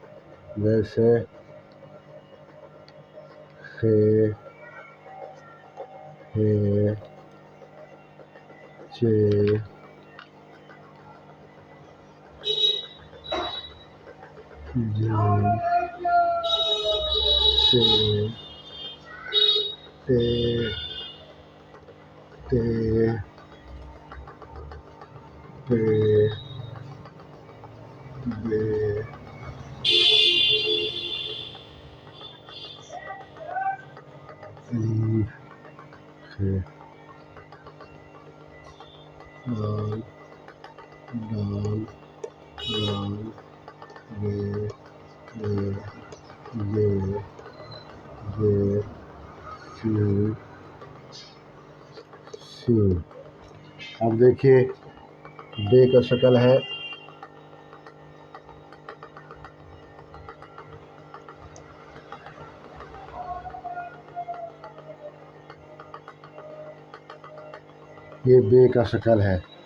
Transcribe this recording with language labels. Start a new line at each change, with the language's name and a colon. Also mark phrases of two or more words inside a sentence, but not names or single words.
Urdu: جیسے خے ہے چے جیم چے تے تے پے بے الف خے دال دال دال رے رے یے سین سین۔ اب دیکھیے بے کا شکل ہے یہ بے کا شکل ہے،